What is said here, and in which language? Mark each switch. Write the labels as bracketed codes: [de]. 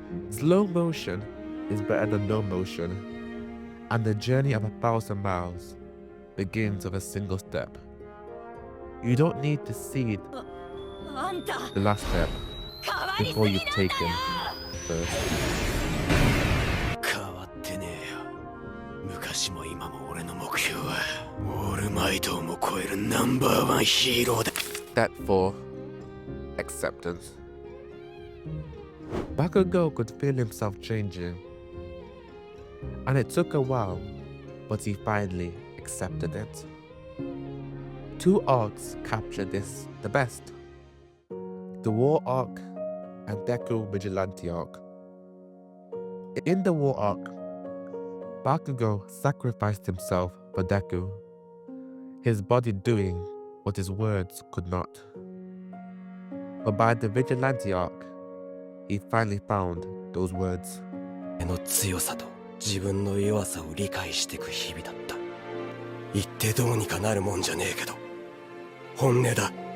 [en] Slow motion is better than no motion, and the journey of 1,000 miles begins with a single step. You don't need to see the last step before you've taken the first. [ja] 変わってねえよ。昔も今も俺の目標はオールマイトをも超えるナンバーワンヒーローだ。 [en] Step 4. Acceptance. Bakugo could feel himself changing, and it took a while, but he finally accepted it. 2 arcs captured this the best. The War arc and Deku Vigilante arc. In the War arc, Bakugo sacrificed himself for Deku, his body doing what his words could not. But by the Vigilante arc, he finally found those words. [ja] 俺の強さと自分の弱さを理解していく日々だった。言ってどうにかなるもんじゃねえけど、本音だ。